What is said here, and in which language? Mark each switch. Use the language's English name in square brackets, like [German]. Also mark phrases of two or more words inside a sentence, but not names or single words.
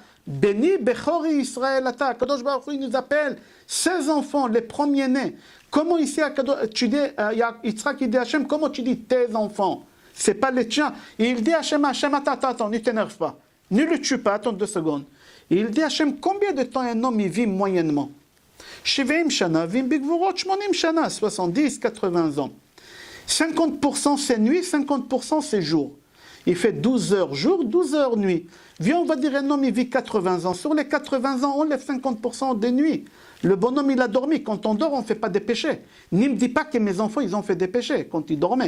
[Hebrew] בני בכורי ישראל אתה. קדוש ברוך הוא, [French] il nous appelle ses enfants, les premiers-nés. Comment ici, tu dis, Yitzhak, il dit à Hachem, comment tu dis tes enfants? C'est pas les tiens. Il dit à Hachem, attends, ne t'énerve pas. Ne le tue pas, attends 2 secondes. Il dit à Hachem, combien de temps un homme il vit moyennement? [Hebrew] 70 שנה, ואם בגבורות 80 שנה, 70, 80 ans. [French] 50% c'est nuit, 50% c'est jour. Il fait 12 heures jour, 12 heures nuit. Viens, on va dire un homme il vit 80 ans. Sur les 80 ans, on lève 50% des nuits. Le bonhomme il a dormi. Quand on dort, on ne fait pas des péchés. Ne me dis pas que mes enfants ils ont fait des péchés quand ils dormaient.